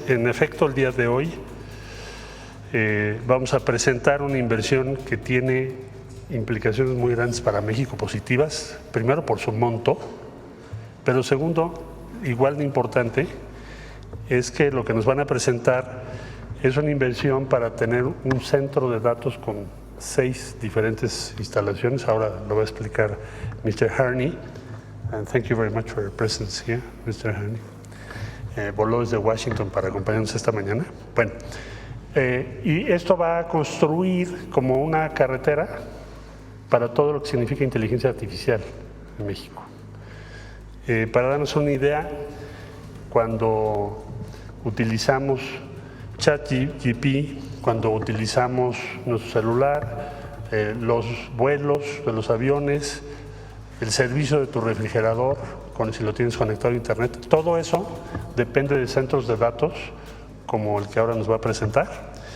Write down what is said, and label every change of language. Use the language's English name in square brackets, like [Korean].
[Spanish] En efecto, el día de hoy vamos a presentar una inversión que tiene implicaciones muy grandes para México, positivas, primero por su monto, pero segundo, igual de importante, es que lo que nos van a presentar es una inversión para tener un centro de datos con 6 diferentes instalaciones. Ahora lo va a explicar Mr. Harney. [English] And thank you very much for your presence here, Mr. Harney. [Spanish] Voló desde Washington para acompañarnos esta mañana. Bueno, y esto va a construir como una carretera para todo lo que significa inteligencia artificial en México. Para darnos una idea, cuando utilizamos ChatGPT, cuando utilizamos nuestro celular, los vuelos de los aviones, el servicio de tu refrigerador, si lo tienes conectado a internet, todo eso depende de centros de datos como el que ahora nos va a presentar